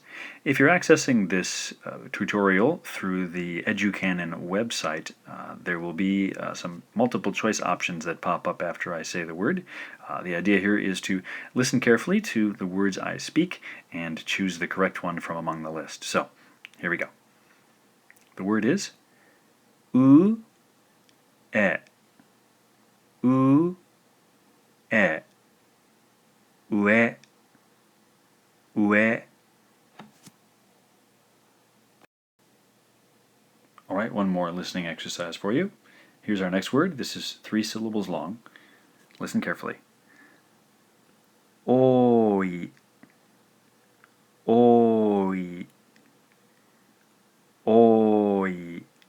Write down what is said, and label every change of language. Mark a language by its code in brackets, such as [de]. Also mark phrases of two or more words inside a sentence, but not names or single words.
[en] If you're accessing this tutorial through the EduCanon website, there will be some multiple choice options that pop up after I say the word. The idea here is to listen carefully to the words I speak and choose the correct one from among the list. So, here we go. The word is u, e, u, e, ue, ue. All right, one more listening exercise for you. Here's our next word. This is 3 syllables long. Listen carefully. Oi, oi, oi.